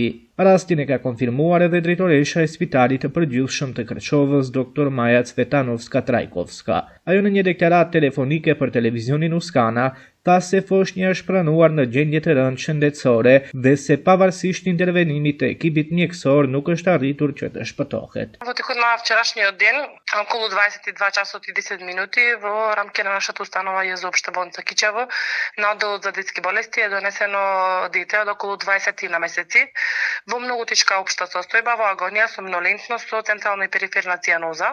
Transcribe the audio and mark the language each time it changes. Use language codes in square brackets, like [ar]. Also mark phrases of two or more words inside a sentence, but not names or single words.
[sq] Rastin e ka konfirmuar edhe drejtoresha e Spitalit të Përgjithshëm të Kërçovës, Dr. Maja Cvetanovska-Trajkovska. Ajo në një deklaratë telefonike për televizionin Uskana tha se foshnja është pranuar në gjendje të rëndë shëndetësore dhe se pavarësisht intervenimit të ekipit mjekësor nuk është arritur që të shpëtohet. [mk] Во текот на вчерашниот ден, околу 22 часот и 10 минути, во рамки на нашата установа ЈЗО Општа болница Кичево, на одделот за детски болести е донесено дете од околу 20 на месеци во многу тешка општа состојба, во агонија со мнолентност со централна и периферна цијаноза.